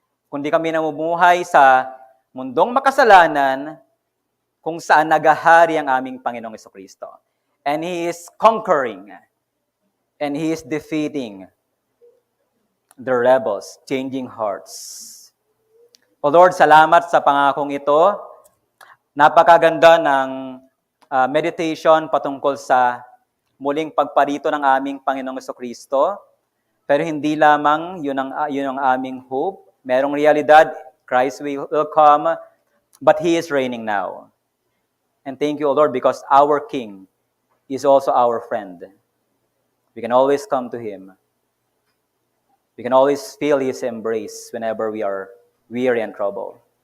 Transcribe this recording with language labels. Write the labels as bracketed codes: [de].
[tl] Kundi kami namumuhay sa mundong makasalanan kung saan nagahari ang aming Panginoong Jesucristo. [en] And He is conquering and He is defeating the rebels, changing hearts. [tl] O Lord, salamat sa pangakong ito. Napakaganda ng meditation patungkol sa muling pagparito ng aming Panginoong Jesucristo. Pero hindi lamang yun ang aming hope. Merong realidad, [en] Christ will come, but He is reigning now. And thank you, O Lord, because our King is also our friend. We can always come to Him. We can always feel His embrace whenever we are weary and troubled.